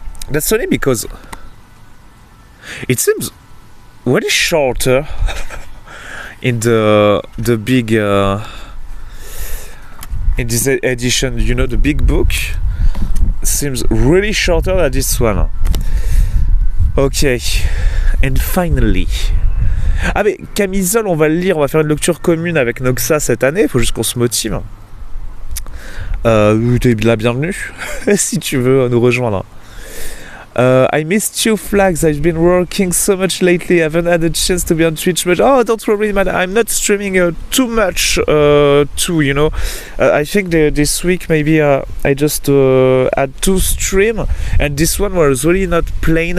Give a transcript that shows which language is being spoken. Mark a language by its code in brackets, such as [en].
[en] That's funny because it seems really shorter in the big in this edition, you know, the big book seems really shorter than this one. Okay, and finally [fr] Ah mais Camisole, on va le lire, on va faire une lecture commune avec Noxa cette année, il faut juste qu'on se motive. T'es la bienvenue, si tu veux nous rejoindre. [en] I missed you, Flags. I've been working so much lately. I haven't had a chance to be on Twitch much. Oh, don't worry, man. I'm not streaming too much, too, you know. I think this week maybe I just had 2 streams, and this one was really not plain.